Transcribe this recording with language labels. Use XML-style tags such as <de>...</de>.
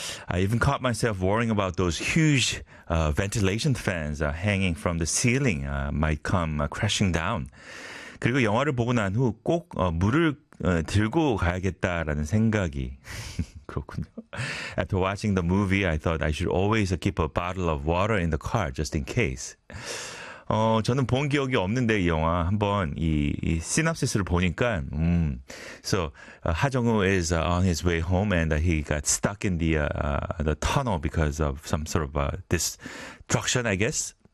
<en>I even caught myself worrying about those huge ventilation fans hanging from the ceiling might come crashing down.</en> <ko>그리고 영화를 보고 난 후 꼭 물을 들고 가야겠다라는 생각이 그렇군요.</ko> <en>After watching the movie, I thought I should always keep a bottle of water in the car just in case.</en> <ko>저는 본 기억이 없는데 이 영화 한번 이 시놉시스를 보니까</ko> <en>So 하정우 is on his way home and he got stuck in the tunnel because of some sort of destruction, I guess.</en>